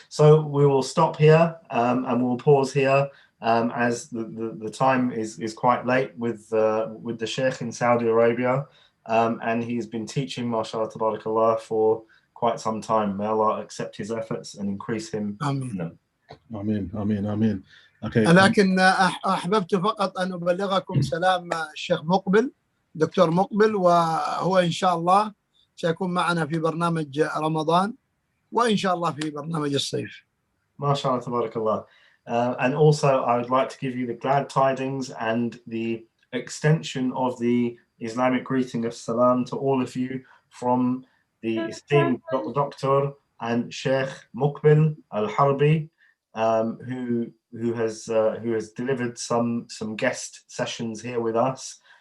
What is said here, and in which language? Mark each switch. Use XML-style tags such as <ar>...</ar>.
<en>So we will stop here and we'll pause here as the time is quite late with the Sheikh in Saudi Arabia, and he's been teaching, mashallah tabarakallah, for quite some time. May Allah accept his efforts and increase him. Amen. Amen. Amen. Amen. Okay.</en> <ar>لكن أحببت فقط أن أبلغكم سلام الشيخ مقبل، دكتور مقبل، وهو إن شاء الله سيكون معنا في برنامج رمضان وإن شاء الله في برنامج الصيف. MashaAllah, tabarakallah.</ar> <en>And also I would like to give you the glad tidings and the extension of the Islamic greeting of salam to all of you from the esteemed Dr. and Sheikh Muqbil Al-Harbi, who has delivered some guest sessions here with us.</en>